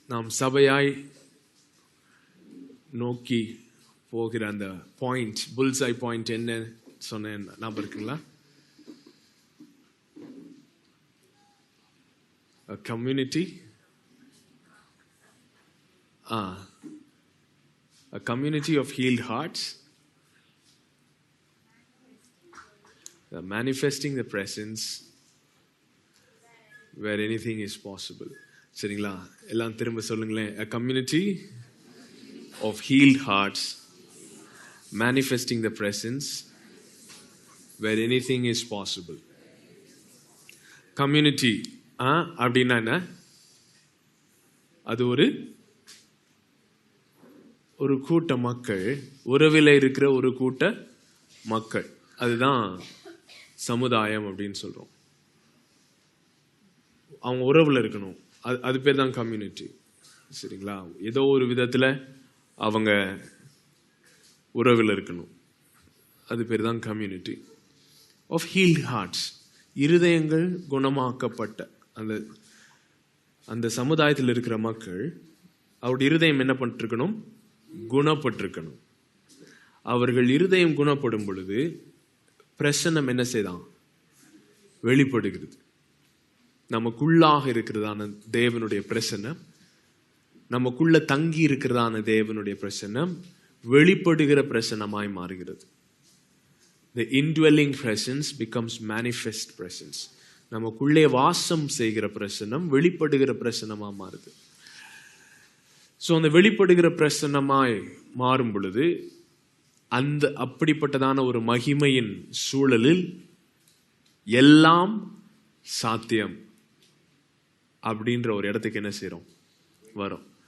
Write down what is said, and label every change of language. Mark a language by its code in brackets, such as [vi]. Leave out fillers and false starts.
[ta] நாம் சபையாய் நோக்கி போகிற அந்த பாயிண்ட், புல்ஸ்ஐ பாயிண்ட் என்ன சொன்னேன் ஞாபகம் இருக்குங்களா? [en] A community, a community of healed hearts, manifesting the presence where anything is possible. [ta] சரிங்களா? எல்லாம் திரும்ப சொல்லுங்களேன். [en] A community of healed hearts, manifesting the presence where anything is possible. [ta] Community அப்படின்னா என்ன? அது ஒரு கூட்ட மக்கள், உறவில் இருக்கிற ஒரு கூட்ட மக்கள், அதுதான் சமுதாயம் அப்படின்னு சொல்றோம். அவங்க உறவுல இருக்கணும், அது பேர் தான் கம்யூனிட்டி. சரிங்களா? ஏதோ ஒரு விதத்துல அவங்க உறவில் இருக்கணும், அது பேர் தான் [en] Community of healed hearts. [ta] இருதயங்கள் குணமாக்கப்பட்ட அந்த சமுதாயத்தில் இருக்கிற மக்கள், அவருடைய இருதயம் என்ன பண்ணிருக்கணும்? குணப்பட்டிருக்கணும். அவர்கள் இருதயம் குணப்படும் பொழுது பிரசன்னம் என்ன செய்தான்? வெளிப்படுகிறது. நமக்குள்ளாக இருக்கிறதான தேவனுடைய பிரசன்னம், நமக்குள்ள தங்கி இருக்கிறதான தேவனுடைய பிரசன்னம் வெளிப்படுகிற பிரசன்னமாய் மாறுகிறது. [en] The indwelling presence becomes manifest presence. [ta] நமக்குள்ளே வாசம் செய்கிற பிரசன்னம் வெளிப்படுகிற பிரசன்னமா மாறுது. ஸோ அந்த வெளிப்படுகிற பிரசன்னமாய் மாறும் பொழுது அப்படிப்பட்டதான ஒரு மகிமையின் சூழலில் எல்லாம் சாத்தியம் அப்படின்ற ஒரு இடத்துக்கு என்ன செய்றோம்? வரும்.